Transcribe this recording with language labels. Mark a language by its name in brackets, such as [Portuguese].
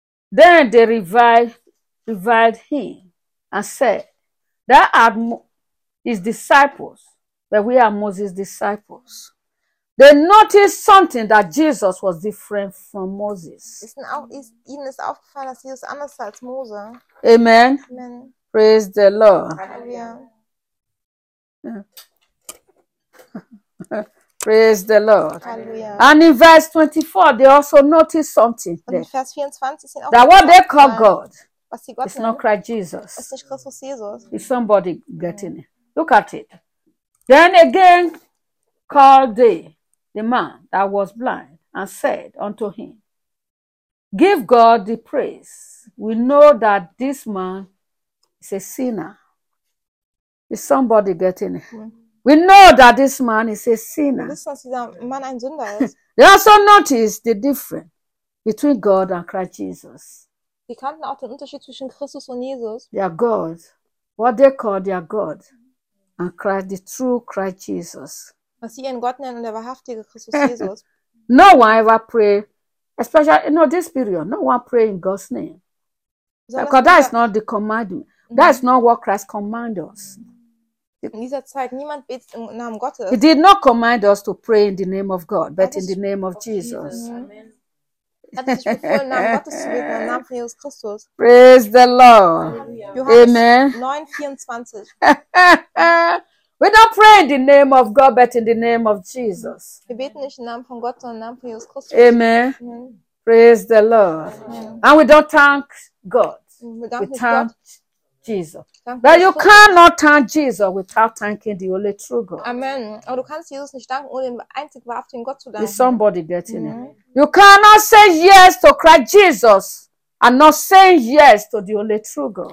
[English] Then they reviled him and said, "Thou art his disciples, but we are Moses' disciples." They noticed something that Jesus was different from Moses. [German] Ihnen ist aufgefallen, dass Jesus anders als Mose. Amen. Amen. [English] Praise the Lord. Praise the Lord. [German] Hallelujah. [English] And in verse 24, they also notice something there. [German] Vers 24 sind auch [English] that what they call God [German] was sie Gott [English] is not Christ Jesus. [German] Ist nicht Christus Jesus. [English] Is somebody getting it? Look at it. Then again called they, the man that was blind, and said unto him, "Give God the praise. We know that this man is a sinner." Is somebody getting it? We know that this man is a sinner. They also notice the difference between God and Christ Jesus. [German] Sie kannten auch den Unterschied zwischen Christus und Jesus. [English] Their God, what they call their God, and Christ, the true Christ Jesus. [German] Was sie ihren Gott nennen, der wahrhaftige Christus Jesus. [English] No one ever pray, especially in this period, no one pray in God's name. Because that is not the commandment. That is not what Christ commands us. [German] In dieser Zeit niemand betet im Namen Gottes. [English] He did not command us to pray in the name of God, but in the name of Jesus. Jesus. Praise the Lord. [German] Johannes Amen. 9:24. [English] We don't pray in the name of God, but in the name of Jesus. [German] Wir beten nicht im Namen von Gott, sondern im Namen von Jesus Christus. [English] Amen. Amen. Praise the Lord. Amen. And we don't thank God. [German] Wir [English] thank [German] Gott. Jesus. [English] But you cannot thank Jesus without thanking the only true God. Amen. [German] Aber du kannst Jesus nicht danken, ohne den einzig wahrhaften Gott zu danken. [English] Is somebody getting it? You cannot say yes to Christ Jesus and not say yes to the only true God.